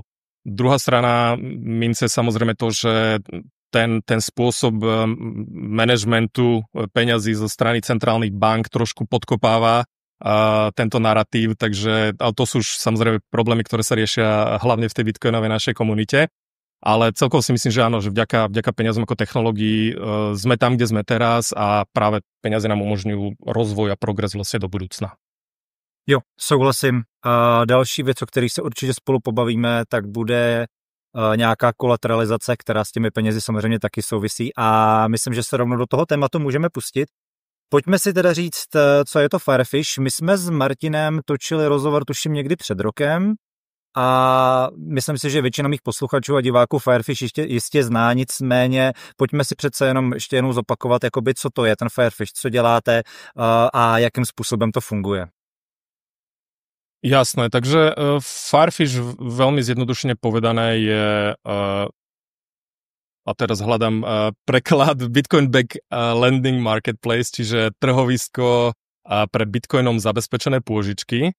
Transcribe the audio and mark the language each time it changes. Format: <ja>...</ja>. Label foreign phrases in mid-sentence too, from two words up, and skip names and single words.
<sk>Druhá strana mince samozrejme to, že ten spôsob manažmentu peňazí zo strany centrálnych bank trošku podkopáva tento narratív, takže to sú už samozrejme problémy, ktoré sa riešia hlavne v tej bitcoinovej našej komunite, ale celkovo si myslím, že áno, že vďaka peniazom ako technológií sme tam, kde sme teraz a práve peniaze nám umožňujú rozvoj a progres vlastne do budúcna.</sk> <cs>Jo, souhlasím. A další věc, o který se určitě spolu pobavíme, tak bude nějaká kolateralizace, která s těmi penězi samozřejmě taky souvisí a myslím, že se rovnou do toho tématu můžeme pustit. Pojďme si teda říct, co je to Firefish. My jsme s Martinem točili rozhovor tuším někdy před rokem a myslím si, že většina mých posluchačů a diváků Firefish jistě zná, nicméně pojďme si přece jenom ještě jednou zopakovat, jakoby, co to je ten Firefish, co děláte a jakým způsobem to funguje.</cs> <sk>Jasné, takže Firefish veľmi zjednodušene povedané je, a teraz hľadám preklad,</sk> <en>Bitcoin Back Lending Marketplace,</en> <sk>čiže trhovisko pre bitcoinom zabezpečené pôžičky.</sk>